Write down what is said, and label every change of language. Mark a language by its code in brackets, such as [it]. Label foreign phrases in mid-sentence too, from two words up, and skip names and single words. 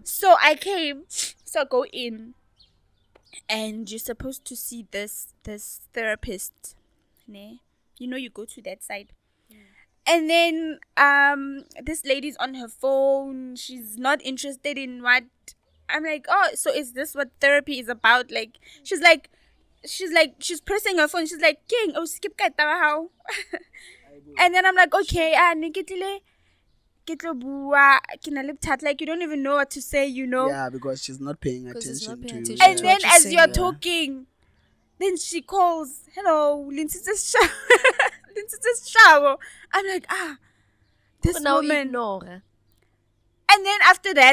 [en] So I came, so I go in, and you're supposed to see this therapist, ne? You know, you go to that side. And then this lady's on her phone. She's not interested in what I'm like, oh, so is this what therapy is about? Like she's pressing her phone. She's like, King, oh skip [st] ka taba [en] how. And then I'm like, [st] okay, ke tlo bua, ke na le bothata. [en] Like, you don't even know what to say, you know. Yeah, because she's not paying 'Cause it's not attention paying to attention And to then what you're as saying, you're yeah. talking, then she calls, hello, Linsit's shower. I'm like, this Now woman. ignore. And then after that,